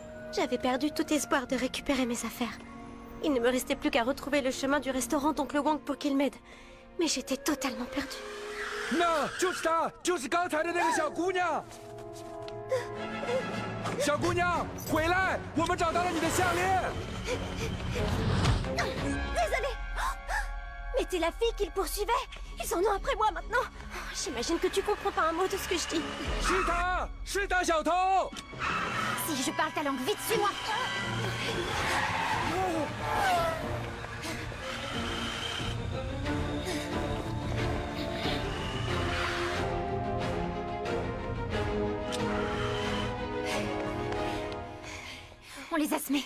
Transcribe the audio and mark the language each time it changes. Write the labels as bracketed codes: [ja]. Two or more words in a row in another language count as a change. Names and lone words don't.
[fr] J'avais perdu tout espoir de récupérer mes affaires. Il ne me restait plus qu'à retrouver le chemin du restaurant d'Oncle Wang pour qu'il m'aide. Mais j'étais totalement perdue. [zh] 那就是她，就是刚才的那个小姑娘。小姑娘，回来！我们找到了你的项链。 [fr] Désolée. Mais t'es la fille qu'ils poursuivaient. Ils en ont après moi maintenant. J'imagine que tu comprends pas un mot de ce que je dis. [zh] 是她，是她，小偷。 [fr] Si je parle ta langue, vite, suis-moi! On les a semés.